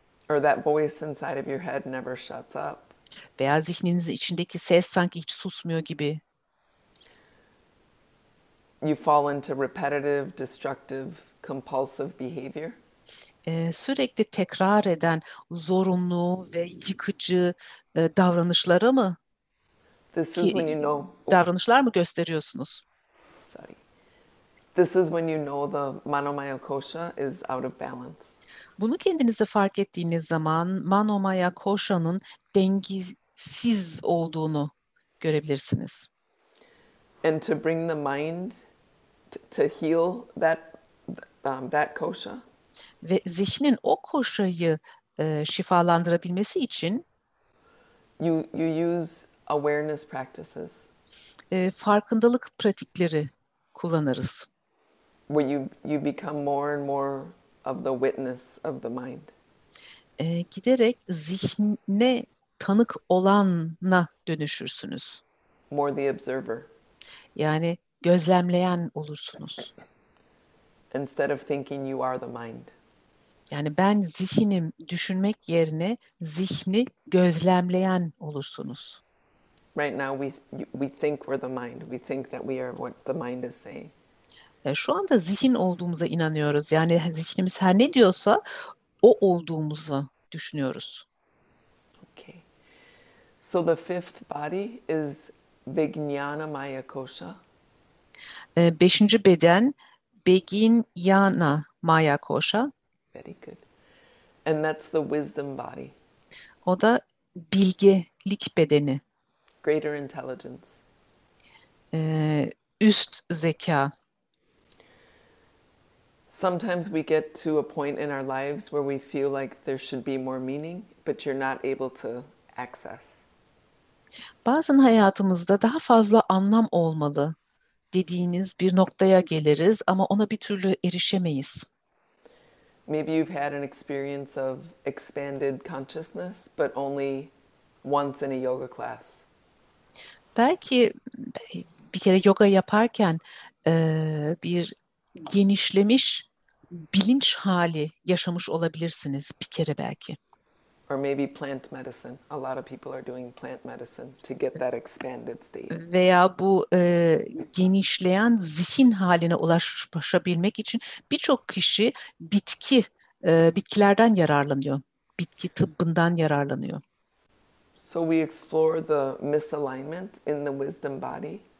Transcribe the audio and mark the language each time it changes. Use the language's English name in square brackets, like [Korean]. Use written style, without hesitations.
[English] Or that voice inside of your head never shuts up. [Turkish] Veya zihninizin içindeki ses sanki hiç susmuyor gibi. [English] You fall into repetitive, destructive, compulsive behavior. [Turkish] Sürekli tekrar eden zorunlu ve yıkıcı davranışlara mı [English] This is when you know. [Turkish] davranışlar mı gösteriyorsunuz? [English] Sorry. This is when you know the Manomaya Kosha is out of balance. [Turkish] Bunu kendinizde fark ettiğiniz zaman Manomaya Koşa'nın dengesiz olduğunu görebilirsiniz. [English] And to bring the mind to heal that kosha, [Turkish] Ve zihnin o koşayı şifalandırabilmesi için [English] you use awareness practices [Turkish] farkındalık pratikleri kullanırız. [English] where you become more and more of the witness of the mind. [Turkish] Giderek zihne tanık olana dönüşürsünüz. [English] More the observer. [Turkish] Yani gözlemleyen olursunuz. [English] Instead of thinking you are the mind. [Turkish] Yani ben zihinim düşünmek yerine zihni gözlemleyen olursunuz. [English] Right now we think we're the mind. We think that we are what the mind is saying. [Turkish] Şu anda zihin olduğumuza inanıyoruz. Yani zihnimiz her ne diyorsa o olduğumuzu düşünüyoruz. [English] Okay. So the fifth body is Vijnana Maya Kosha. [Turkish] 5. beden Beginyana Maya Koşa. [English] Very good. And that's the wisdom body. [Turkish] O da bilgelik bedeni. [English] Greater intelligence. [Turkish] Üst zeka. [English] Sometimes we get to a point in our lives where we feel like there should be more meaning, but you're not able to access. [Turkish] Bazen hayatımızda daha fazla anlam olmalı dediğiniz bir noktaya geliriz ama ona bir türlü erişemeyiz. [English] Maybe you've had an experience of expanded consciousness, but only once in a yoga class. [Turkish] Belki bir kere yoga yaparken bir genişlemiş bilinç hali yaşamış olabilirsiniz bir kere belki. [English] Or maybe plant medicine. A lot of people are doing plant medicine to get that expanded state. [Turkish] Veya bu genişleyen zihin haline ulaşabilmek için birçok kişi bitkilerden yararlanıyor. Bitki tıbbından yararlanıyor. [English] So we explore the misalignment in the wisdom body.